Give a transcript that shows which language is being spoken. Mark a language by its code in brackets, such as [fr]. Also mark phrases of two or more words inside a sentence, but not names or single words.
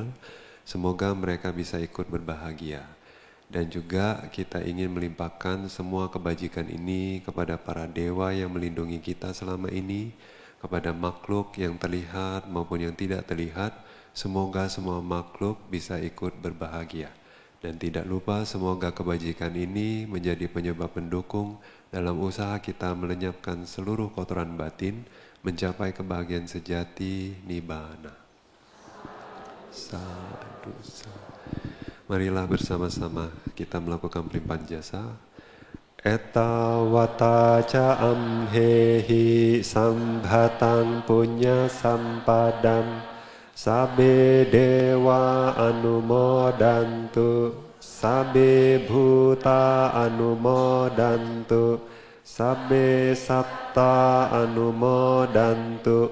[id] Semoga mereka bisa ikut berbahagia. Dan juga kita ingin melimpahkan semua kebajikan ini kepada para dewa yang melindungi kita selama ini, kepada makhluk yang terlihat maupun yang tidak terlihat. Semoga semua makhluk bisa ikut berbahagia. Dan tidak lupa semoga kebajikan ini menjadi penyebab pendukung dalam usaha kita melenyapkan seluruh kotoran batin, mencapai kebahagiaan sejati nibbana. [pi] Sadu, sadu. [id] Marilah bersama-sama kita melakukan pelimpahan jasa. [pi] Etta wata ca amhehi sambhatang punya sampadam sabe dewa anumodantu sabe bhuta anumodantu sabe satta anumodantu